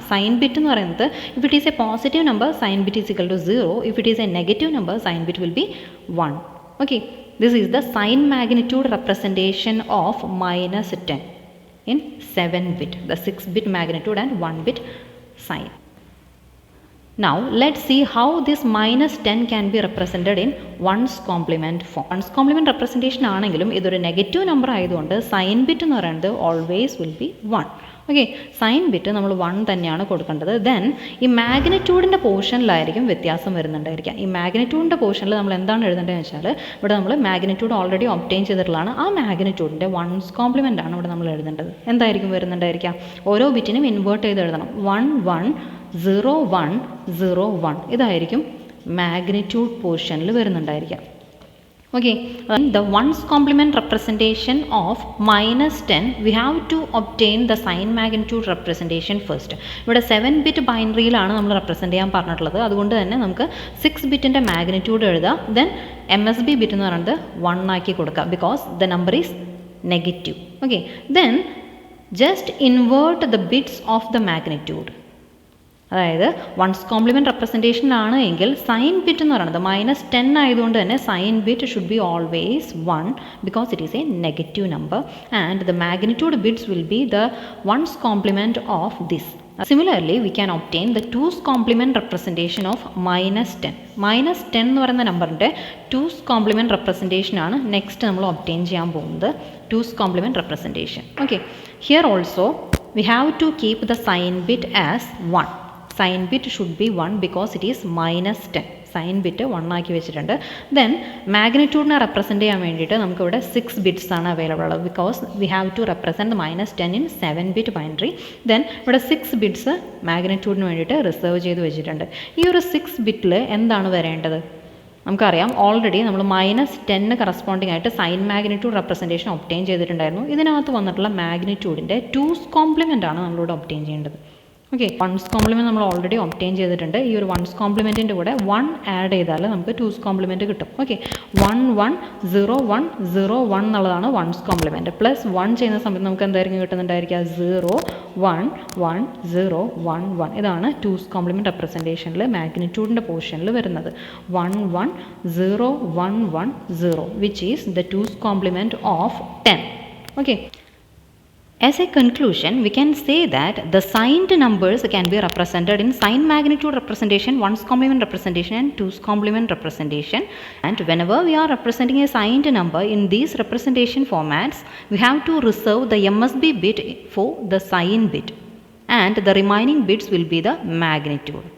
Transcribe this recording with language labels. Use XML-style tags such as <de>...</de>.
<en>sign bit</en> <ml>എന്ന് പറയുന്നത്</ml> <en>If it is a positive number sign bit is equal to 0, if it is a negative number sign bit will be 1. Okay, this is the sign magnitude representation of -10 in 7 bit, the 6 bit magnitude and 1 bit sign. Now let's see how this -10 can be represented in 1's complement form.</en> <ml>1's complement representation ആണെങ്കിലും ഇതൊരു negative number ആയതുകൊണ്ട് sign bit എന്ന് പറയുന്നത്</ml> <en>Always will be 1.</en> <ml>Okay, sign bit നമ്മൾ 1 തന്നെയാണ് കൊടുക്കേണ്ടത്. Then ഈ മാഗ്നിറ്റ്യൂഡിൻ്റെ പോർഷനിലായിരിക്കും വ്യത്യാസം വരുന്നുണ്ടായിരിക്കുക. ഈ മാഗ്നിറ്റ്യൂഡിൻ്റെ പോർഷനിൽ നമ്മൾ എന്താണ് എഴുതേണ്ടതെന്ന് വെച്ചാൽ ഇവിടെ നമ്മൾ മാഗ്നിറ്റ്യൂഡ് ഓൾറെഡി ഒബ്റ്റെയിൻ ചെയ്തിട്ടുള്ളതാണ്. ആ മാഗ്നിറ്റ്യൂഡിൻ്റെ 1's കോംപ്ലിമെൻ്റ് ആണ് ഇവിടെ നമ്മൾ എഴുതേണ്ടത്. എന്തായിരിക്കും വരുന്നുണ്ടായിരിക്കുക? ഓരോ ബിറ്റിനും ഇൻവേർട്ട് ചെയ്ത് എഴുതണം. 110101 ഇതായിരിക്കും മാഗ്നിറ്റ്യൂഡ് പോർഷനിൽ വരുന്നുണ്ടായിരിക്കുക.</ml> <en>Okay, the 1's complement representation of -10 we have to obtain the sign magnitude representation first.</en> <ml>ഇവിടെ 7 ബിറ്റ് ബൈനറിയിലാണ് നമ്മൾ റെപ്രസെൻറ്റ് ചെയ്യാൻ പറഞ്ഞിട്ടുള്ളത്. അതുകൊണ്ട് തന്നെ നമുക്ക് 6 ബിറ്റിൻ്റെ മാഗ്നിറ്റ്യൂഡ് എഴുതാം. ദെൻ MSB ബിറ്റ് എന്ന് പറയുന്നത് 1 ആക്കി കൊടുക്കുക</ml> <en>Because the number is negative. Okay, then just invert the bits of the magnitude.</en> <ml>അതായത് 1's കോംപ്ലിമെൻറ്റ് റെപ്രസെൻറ്റേഷൻ ആണ് എങ്കിൽ സൈൻ ബിറ്റ് എന്ന് പറയുന്നത് -10 ആയതുകൊണ്ട് തന്നെ</ml> <en>Sign bit should be always 1 because it is a negative number and the magnitude bits will be the 1's complement of this. Similarly, we can obtain the 2's complement representation of -10.</en> <ml>-10 എന്ന് പറയുന്ന നമ്പറിൻ്റെ 2's complement representation ആണ് next നമ്മൾ obtain ചെയ്യാൻ പോകുന്നത്.</ml> <en>2's complement representation. Okay, here also we have to keep the sign bit as 1. Sign bit should be 1 because it is -10.</en> <ml>Sign bit 1 ആക്കി വെച്ചിട്ടുണ്ട്. Then മാഗ്നിറ്റ്യൂഡിനെ represent ചെയ്യാൻ വേണ്ടിയിട്ട് നമുക്കിവിടെ 6 ബിറ്റ്സ് ആണ് അവൈലബിൾ ഉള്ളത്</ml> <en>Because we have to represent -10 in 7 bit binary.</en> <ml>Then ഇവിടെ 6 bits മാഗ്നിറ്റ്യൂഡിന് വേണ്ടിയിട്ട് reserve ചെയ്ത് വെച്ചിട്ടുണ്ട്. ഈ ഒരു 6 ബിറ്റിൽ എന്താണ് വരേണ്ടത്? നമുക്കറിയാം ഓൾറെഡി നമ്മൾ -10 കറസ്പോണ്ടിങ് ആയിട്ട് സൈൻ മാഗ്നിറ്റ്യൂഡ് റെപ്രസെൻറ്റേഷൻ ഒബ്റ്റെയിൻ ചെയ്തിട്ടുണ്ടായിരുന്നു. ഇതിനകത്ത് വന്നിട്ടുള്ള മാഗ്നിറ്റ്യൂഡിൻ്റെ 2's കോംപ്ലിമെൻ്റ് ആണ് നമ്മളിവിടെ ഒബ്റ്റെയിൻ ചെയ്യേണ്ടത്. ഓക്കെ, 1's കോംപ്ലിമെൻറ്റ് നമ്മൾ ഓൾറെഡി ഒബ്റ്റെയിൻ ചെയ്തിട്ടുണ്ട്. ഈ ഒരു 1's കോംപ്ലിമെൻറ്റിൻ്റെ കൂടെ 1 ആഡ് ചെയ്താൽ നമുക്ക് 2's കോംപ്ലിമെൻറ്റ് കിട്ടും. ഓക്കെ, 110101 എന്നുള്ളതാണ് 1's കോംപ്ലിമെൻറ്റ്. +1 ചെയ്യുന്ന സമയത്ത് നമുക്ക് എന്തായിരിക്കും കിട്ടുന്നുണ്ടായിരിക്കുക? 011011. ഇതാണ് 2's കോംപ്ലിമെൻറ്റ് റെപ്രസെൻറ്റേഷനിൽ മാഗ്നിറ്റ്യൂഡിൻ്റെ പോർഷനിൽ വരുന്നത് 110110</ml> <en>Which is the 2's complement of 10. Okay, as a conclusion, we can say that the signed numbers can be represented in sign magnitude representation, 1's complement representation and 2's complement representation. And whenever we are representing a signed number in these representation formats, we have to reserve the MSB bit for the sign bit and the remaining bits will be the magnitude.</en>